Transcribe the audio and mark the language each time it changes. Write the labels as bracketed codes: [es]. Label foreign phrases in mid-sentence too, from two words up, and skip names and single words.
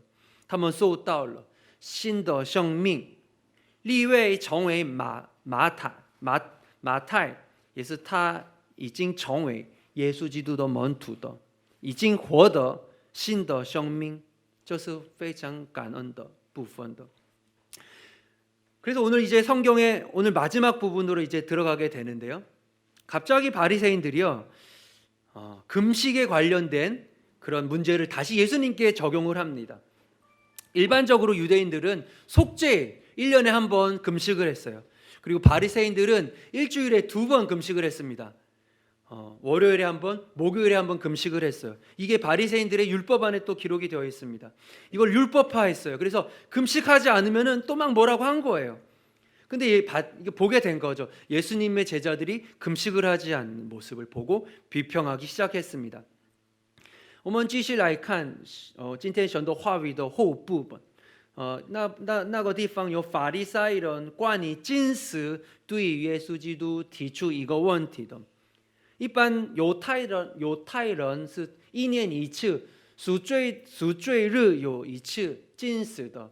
[zh] 他们受到了新的生命。利未成为马太，也是他已经成为耶稣基督的门徒的，已经获得新的生命，这是非常感恩的部分的。 [ko] 그래서 오늘 이제 성경의 오늘 마지막 부분으로 이제 들어가게 되는데요. 갑자기 바리새인들이요, 금식에 관련된 그런 문제를 다시 예수님께 적용을 합니다. 일반적으로 유대인들은 속죄 1년에 한 번 금식을 했어요. 그리고 바리새인들은 일주일에 2번 금식을 했습니다. 월요일에 한 번, 목요일에 한 번 금식을 했어요. 이게 바리새인들의 율법 안에 또 기록이 되어 있습니다. 이걸 율법화했어요. 그래서 금식하지 않으면은 또 막 뭐라고 한 거예요. 근데 이게 보게 된 거죠. 예수님의 제자들이 금식을 하지 않는 모습을 보고 비평하기 시작했습니다. [zh] 我们继续来看今天神的话语的后部分。那个地方有法利赛人关于禁食对耶稣基督提出一个问题的。一般犹太人是1年1次赎罪日有1次禁食的。